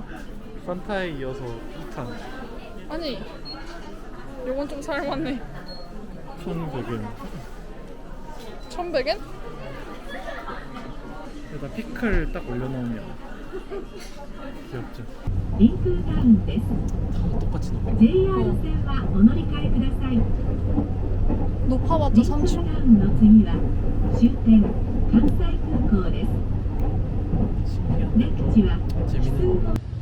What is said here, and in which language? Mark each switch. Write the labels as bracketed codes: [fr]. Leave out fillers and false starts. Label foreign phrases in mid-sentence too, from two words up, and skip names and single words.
[ko] 산타에 이어서 2탄. 아니 요건 좀 살만해. 1,100엔. 1,100엔? 여기다 피클 딱 올려놓으면 귀엽죠? [ja] リンクタウンです。 [ko] 다 똑같이 녹아. [ja] JR 線はお乗り換えください。 [ko] 높아봤자 [ja] リンクタ [ko] 3층. [ja] ウンの次は終点関西空港です。デッキは [ko] 재밌는 거.